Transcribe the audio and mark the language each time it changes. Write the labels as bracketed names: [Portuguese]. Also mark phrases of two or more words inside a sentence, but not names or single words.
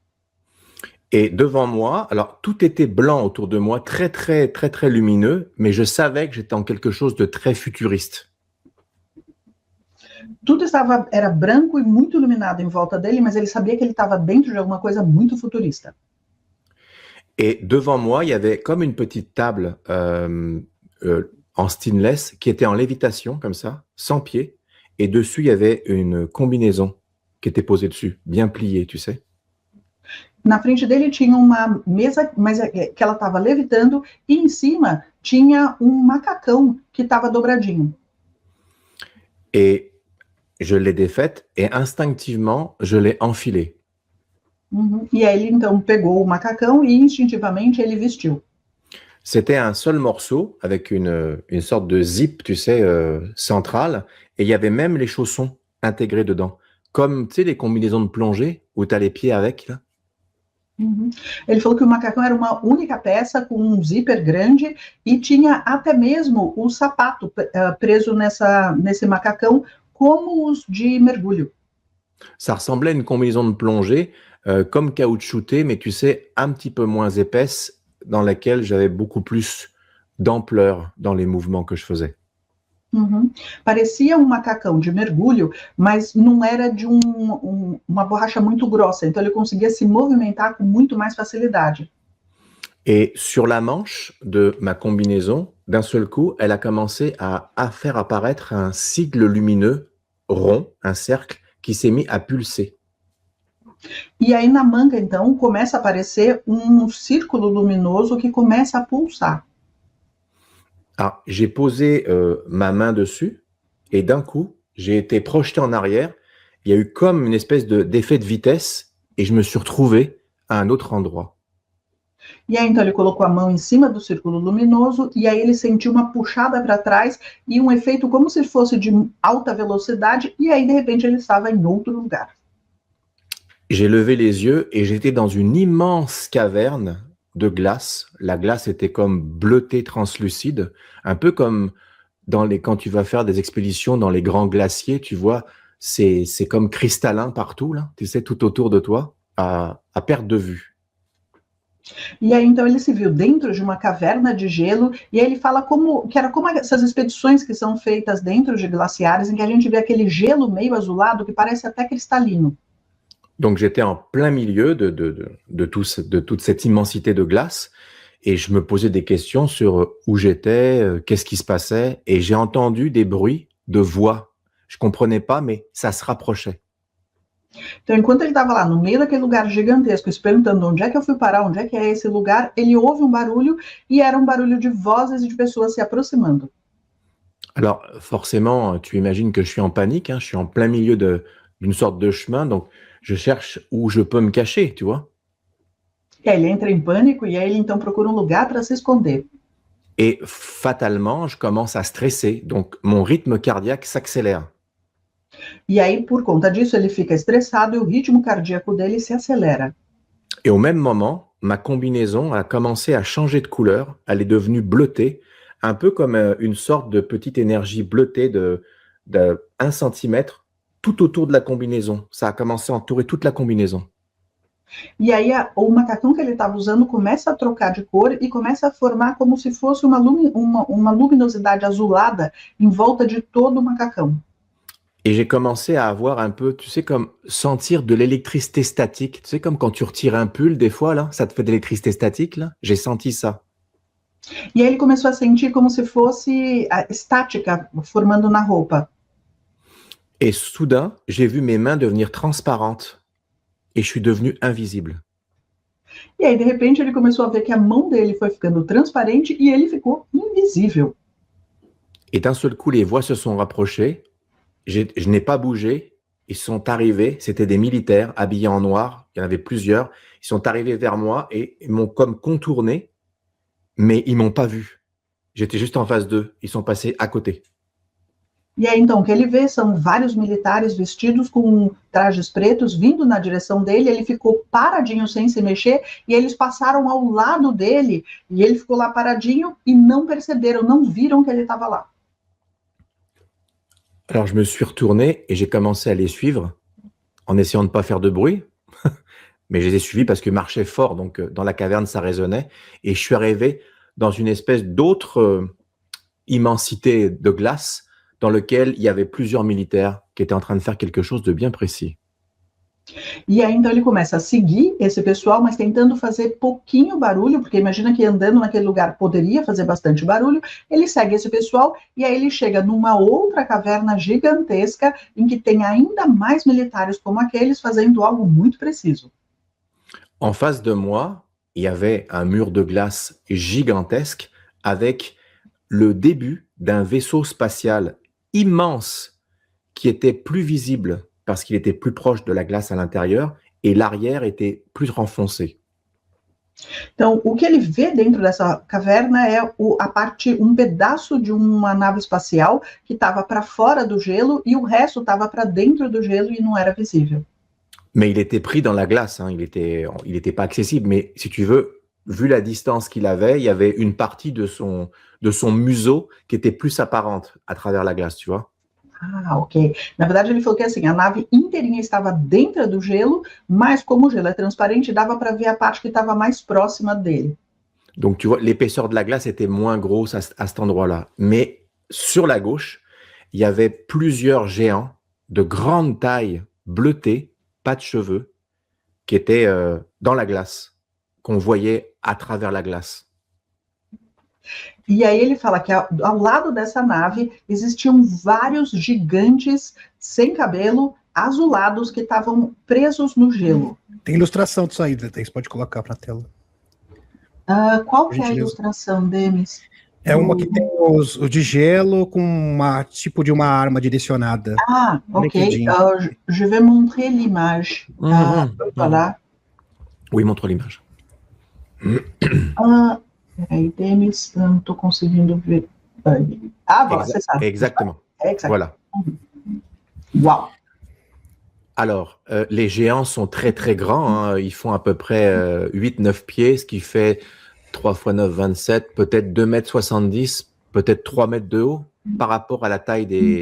[French] Et devant moi, alors tout était blanc autour de moi, très, très, très, très lumineux, mais je savais que j'étais en quelque chose de très futuriste. [Portuguese] Tudo era branco e muito iluminado em volta dele, mas ele sabia que ele estava dentro de alguma coisa muito futurista. [French] Et devant moi, il y avait comme une petite table en stainless qui était en lévitation, comme ça, sans pied. Et dessus, il y avait une combinaison qui était posée dessus, bien pliée, tu sais. [Portuguese] Na frente dele tinha uma mesa, mas que ela estava levitando, e em cima tinha macacão que estava dobradinho. [French] Et je l'ai défaite et instinctivement, je l'ai enfilé. Uhum. [Portuguese] E aí ele então pegou o macacão e instintivamente ele vestiu. [French] C'était un seul morceau avec une sorte de zip, tu sais, centrale, et il y avait même les chaussons intégrés dedans. Comme, tu sais, les combinaisons de plongée où tu as les pieds avec, là. Uhum. [Portuguese] Ele falou que o macacão era uma única peça com um zíper grande e tinha até mesmo o sapato preso nesse macacão, como os de mergulho. [French] Ça ressemblait à une combinaison de plongée, comme caoutchoutée, mais tu sais, un petit peu moins épaisse, dans laquelle j'avais beaucoup plus d'ampleur dans les mouvements que je faisais. Uhum. [Portuguese] Parecia um macacão de mergulho, mas não era de uma borracha muito grossa, então ele conseguia se movimentar com muito mais facilidade. [French] Et sur la manche de ma combinaison, d'un seul coup, elle a commencé à faire apparaître un sigle lumineux rond, un cercle, qui s'est mis à pulser. [Portuguese] E aí na manga, então, começa a aparecer um círculo luminoso que começa a pulsar. [French] Ah, j'ai posé ma main dessus et d'un coup, j'ai été projeté en arrière. Il y a eu comme une espèce d'effet de vitesse et je me suis retrouvé à un autre endroit. [Portuguese] E aí então ele colocou a mão em cima do círculo luminoso e aí ele sentiu uma puxada para trás e um efeito como se fosse de alta velocidade e aí de repente ele estava em outro lugar. [French] J'ai levé les yeux et j'étais dans une immense caverne de glace. La glace était comme bleutée, translucide, un peu comme quand tu vas faire des expéditions dans les grands glaciers, tu vois, c'est comme cristallin partout, là, tu sais, tout autour de toi, à perte de vue. [Portuguese] E aí então ele se viu dentro de uma caverna de gelo e aí ele fala que era como essas expedições que são feitas dentro de glaciares em que a gente vê aquele gelo meio azulado que parece até cristalino. [French] Donc j'étais en plein milieu de toute cette immensité de glace Et je me posais des questions sur où j'étais, qu'est-ce qui se passait. Et j'ai entendu des bruits de voix. Je comprenais pas, mais ça se rapprochait. [Portuguese] Então, enquanto ele estava lá no meio daquele lugar gigantesco, se perguntando onde é que eu fui parar, onde é que é esse lugar, ele ouve um barulho e era um barulho de vozes e de pessoas se aproximando. [French] Alors, forcément, tu imagines que je suis en panique, hein, je suis en plein milieu d'une sorte de chemin, donc je cherche où je peux me cacher, tu vois. [Portuguese] E aí ele entra em pânico e aí ele então procura um lugar para se esconder. [French] Et fatalement, je commence à stresser, donc mon rythme cardiaque s'accélère. [Portuguese] E aí, por conta disso, ele fica estressado e o ritmo cardíaco dele se acelera. [French] Et au même moment, ma combinaison a commencé à changer de couleur, elle est devenue bleutée, un peu comme une sorte de petite énergie bleutée de 1 centimètre tout autour de la combinaison. Ça a commencé à entourer toute la combinaison. [Portuguese] E aí o macacão que ele estava usando começa a trocar de cor e começa a formar como se fosse uma luminosidade azulada em volta de todo o macacão. [French] Et j'ai commencé à avoir un peu, tu sais, comme sentir de l'électricité statique. Tu sais, comme quand tu retires un pull, des fois, là, ça te fait de l'électricité statique, là. J'ai senti ça. [Portuguese] E aí ele começou a sentir como se fosse a estática formando na roupa. [French] Et soudain, j'ai vu mes mains devenir transparentes et je suis devenu invisible. [Portuguese] E aí, de repente, ele começou a ver que a mão dele foi ficando transparente e ele ficou invisível. [French] Et d'un seul coup, les voix se sont rapprochées. Je n'ai pas bougé. Ils sont arrivés. C'était des militaires habillés en noir. Il y en avait plusieurs. Ils sont arrivés vers moi et ils m'ont comme contourné, mais ils m'ont pas vu. J'étais juste en face d'eux. Ils sont passés à côté. [Portuguese] E aí, então, o que ele vê são vários militares vestidos com trajes pretos vindo na direção dele, ele ficou paradinho sem se mexer, e eles passaram ao lado dele, e ele ficou lá paradinho e não perceberam, não viram que ele estava lá. [French] Alors, je me suis retourné et j'ai commencé à les suivre en essayant de ne pas faire de bruit. Mais je les ai suivis parce qu'ils marchaient fort, donc dans la caverne, ça résonnait. Et je suis arrivé dans une espèce d'autre immensité de glace dans lequel il y avait plusieurs militaires qui étaient en train de faire quelque chose de bien précis. [Portuguese] E aí, então, ele começa a seguir esse pessoal, mas tentando fazer pouquinho barulho, porque imagina que andando naquele lugar poderia fazer bastante barulho. Ele segue esse pessoal e aí ele chega numa outra caverna gigantesca em que tem ainda mais militares como aqueles fazendo algo muito preciso. [French] En face de moi, il y avait un mur de glace gigantesque avec le début d'un vaisseau spatial immense qui était plus visible parce qu'il était plus proche de la glace à l'intérieur et l'arrière était plus renfoncé. [Portuguese] Então, o que ele vê dentro dessa caverna é um pedaço de uma nave espacial que estava para fora do gelo e o resto estava para dentro do gelo e não era visível. [French] Mais il était pris dans la glace, hein, il était pas accessible. Mais si tu veux, vu la distance qu'il avait, il y avait une partie de son museau qui était plus apparente à travers la glace, tu vois. Ah, ok. [Portuguese] Na verdade, ele falou que assim, a nave inteirinha estava dentro do gelo, mas como o gelo é transparente, dava para ver a parte que estava mais próxima dele. [French] Donc, tu vois, l'épaisseur de la glace était moins grosse à cet endroit-là. Mais sur la gauche, il y avait plusieurs géants de grande taille, bleutés, pas de cheveux, qui étaient dans la glace, qu'on voyait à travers la glace. [Portuguese] E aí ele fala que ao lado dessa nave existiam vários gigantes sem cabelo, azulados, que estavam presos no gelo. Tem ilustração disso aí, Thaís, pode colocar para a tela. Qual que é a ilustração, Demis? É uma que tem os de gelo com tipo de uma arma direcionada. [French] Ah, ok. Je vais montrer l'image. Voilà. Oui, montre l'image. [Portuguese] Peraí, Demis, eu não estou conseguindo ver. [French] Ah, voilà, c'est ça. Exactement. Voilà. Wow. Alors, les géants sont très très grands, hein. Ils font à peu près 8-9 pieds, ce qui fait 3 x 9, 27, peut-être 2,70 m, peut-être 3 mètres de haut par rapport à la taille des...